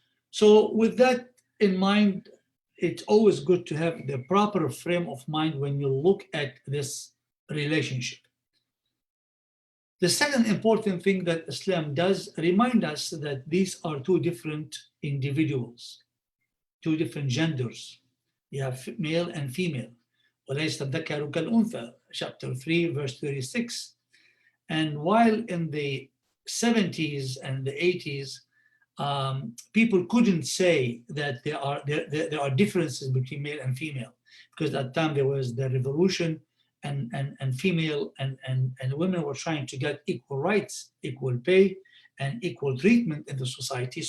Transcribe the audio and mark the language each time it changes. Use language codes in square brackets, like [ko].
[en] So with that in mind, it's always good to have the proper frame of mind when you look at this relationship. The second important thing that Islam does remind us that these are two different individuals, two different genders. You have male and female. [ar] وَلَيْسَ الذَّكَرُ كَالْأُنْثَى, chapter 3, verse 36. [en] And while in the 70s and the 80s, people couldn't say that there are differences between male and female, because at that time there was the revolution, and female and women were trying to get equal rights, equal pay, and equal treatment in the society.